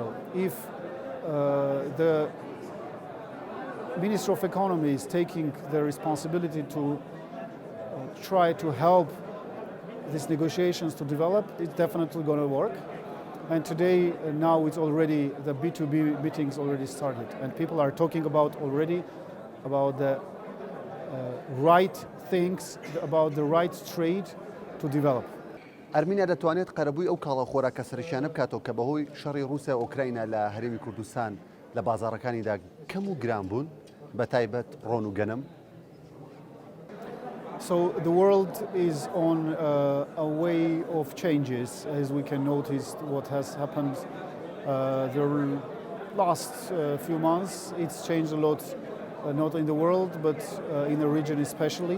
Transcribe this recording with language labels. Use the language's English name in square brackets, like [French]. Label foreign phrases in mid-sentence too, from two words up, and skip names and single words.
[English] If the Minister of Economy is taking the responsibility to try to help these negotiations to develop, it's definitely going to work. And today, now it's already, the B2B meetings already started, and people are talking about the right things, about the right trade to develop. [Central Kurdish] ئەرمینیا دەتوانێت قەرەبووی ئەو کاڵە خۆراکە سەرکیانە بکاتەوە کە بەهۆی شەڕی رووسیا و ئوکراینە لە هەرێمی کوردستان لە بازاڕەکانیدا کەم و گران بوون بە تایبەت ڕۆن و گەنم. [English] So the world is on a way of changes, as we can notice what has happened the last few months. It's changed a lot, not in the world, but in the region especially.